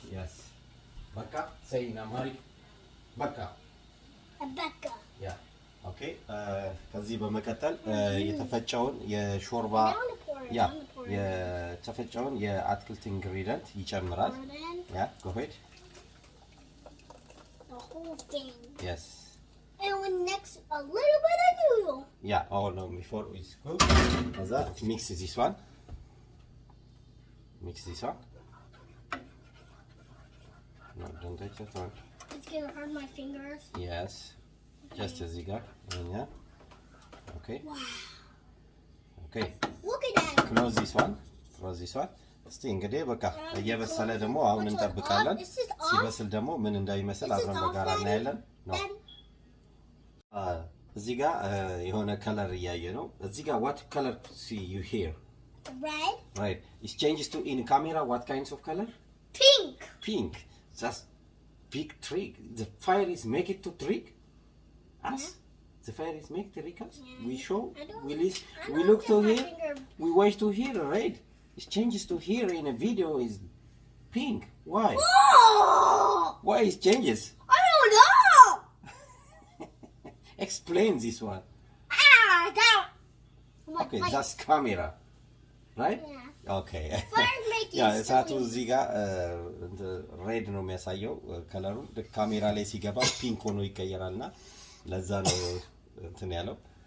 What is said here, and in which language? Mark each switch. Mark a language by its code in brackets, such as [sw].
[en] Yes. Baka, say in Amharic. Baka. Baka. Yeah. Okay. [am] ከዚህ በመቀጠል የተፈጨውን የሾርባ ያ የተፈጨውን የአትክልት ኢንግሪዲየንት ይጨምራል። [en] Yeah, go ahead. The whole thing. Yes. And when next a little bit of noodle. Yeah, oh no, before we cook. Mix this one. Mix this one. No, don't touch that one. It's gonna hurt my fingers. Yes. Just as you got. Yeah. Okay. Wow. Okay. Look at that. Close this one. Close this one. [am] እስቲ እንግዲህ በቃ እየበሰለ ደግሞ አሁን እንጠብቃለን። ሲበስል ደግሞ ምን እንደሚመስል አብረን በጋራ እናያለን ነው። እዚህ ጋር የሆነ ከለር እያየ ነው። እዚህ ጋር [en] what color see you here? Red. Right. It changes to in camera what kinds of color? Pink. Pink. That's big trick. The fire is make it to trick us. The fire is make trick us. We show. We look to here. We watch to here red. It changes to here in a video is pink. Why? Oh! Why it changes? I don't know. Explain this one. That. Okay, that's camera, right? Yeah. Okay. Fire making [am] ያ እሳቱ [en] silly. [am] እዚህ ጋር ሬድ ነው የሚያሳየው ከለሩ። ካሜራ ላይ ሲገባ ፒንክ ሆኖ ይቀየራልና ለዛ ነው እንትን ያለው።